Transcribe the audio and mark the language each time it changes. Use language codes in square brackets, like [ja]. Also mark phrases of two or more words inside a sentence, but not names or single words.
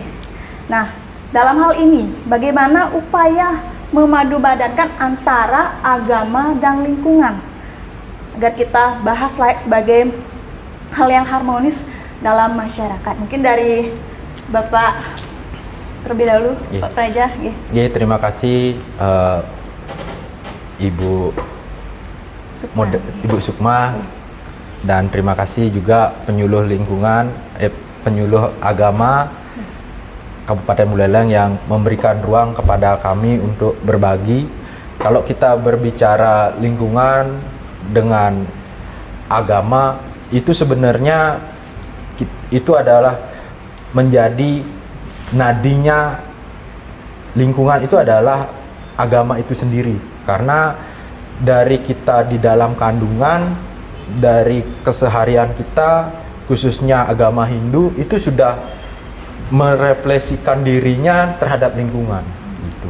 [id] Nah, dalam hal ini bagaimana upaya memadupadankan antara agama dan lingkungan agar kita bahas layak sebagai hal yang harmonis dalam masyarakat. Mungkin dari Bapak terlebih dahulu, Pak Praja. Terima kasih Ibu Sukma, dan terima kasih juga penyuluh lingkungan, penyuluh agama Kabupaten Buleleng yang memberikan ruang kepada kami untuk berbagi. Kalau kita berbicara lingkungan dengan agama, itu sebenarnya itu adalah menjadi nadinya. Lingkungan itu adalah agama itu sendiri, karena dari kita di dalam kandungan, dari keseharian kita, khususnya agama Hindu, itu sudah merefleksikan dirinya terhadap lingkungan gitu.